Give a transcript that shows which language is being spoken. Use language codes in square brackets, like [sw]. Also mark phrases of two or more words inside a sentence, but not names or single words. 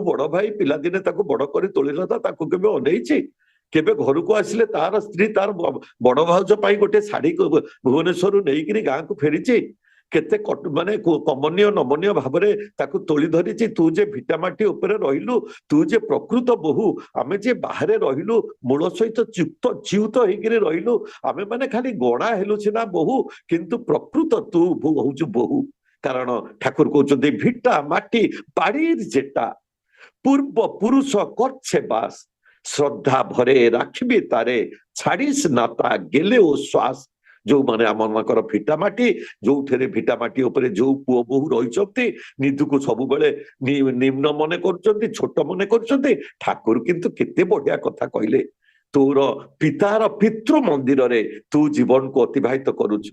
[or] ବଡ ଭାଇ ପିଲାଦିନେ ତାକୁ ବଡ କରି ତୋଳିଲା ତାକୁ କେବେ ଅନେଇଛି, କେବେ ଘରକୁ ଆସିଲେ ତାର ସ୍ତ୍ରୀ ତାର ବଡ ଭାଉଜ ପାଇଁ ଗୋଟେ ଶାଢୀ ଭୁବନେଶ୍ୱରରୁ ନେଇକିରି ଗାଁକୁ ଫେରିଛି, କେତେ ମାନେ କମନୀୟ ନମନୀୟ ଭାବରେ ତାକୁ ତୋଳି ଧରିଛି, ତୁ ଯେ ଭିଟାମାଟି ଉପରେ ରହିଲୁ, ତୁ ଯେ ପ୍ରକୃତ ବୋହୁ, ଆମେ ଯେ ବାହାରେ ରହିଲୁ ମୂଳ ସହିତ ଚ୍ୟୁତ ହେଇକିରି ରହିଲୁ, ଆମେ ମାନେ ଖାଲି ଗଣା ହେଲୁ ସିନା ବୋହୁ, କିନ୍ତୁ ପ୍ରକୃତ ତୁ ହଉଛୁ ବୋହୁ। କାରଣ ଠାକୁର କହୁଛନ୍ତି [bn] ভিটা মাটি বাড়ির যেটা পূর্ব পুরুষ করছে বাস, শ্রদ্ধা ভরে রাখিবি তারে, ছাড়িস না তা গেলেও শ্বাস। [or] ଯୋଉମାନେ ଆମମାନଙ୍କର ଭିଟାମାଟି, ଯୋଉଥିରେ ଭିଟାମାଟି ଉପରେ ଯୋଉ ପୁଅ ବୋହୁ ରହିଛନ୍ତି ନିଧୁକୁ ସବୁବେଳେ ନିମ୍ନ ମନେ କରୁଛନ୍ତି, ଛୋଟ ମନେ କରୁଛନ୍ତି, ଠାକୁର କିନ୍ତୁ କେତେ ବଢିଆ କଥା କହିଲେ, ତୋର ପିତାର ପିତୃ ମନ୍ଦିରରେ ତୁ ଜୀବନକୁ ଅତିବାହିତ କରୁଛୁ।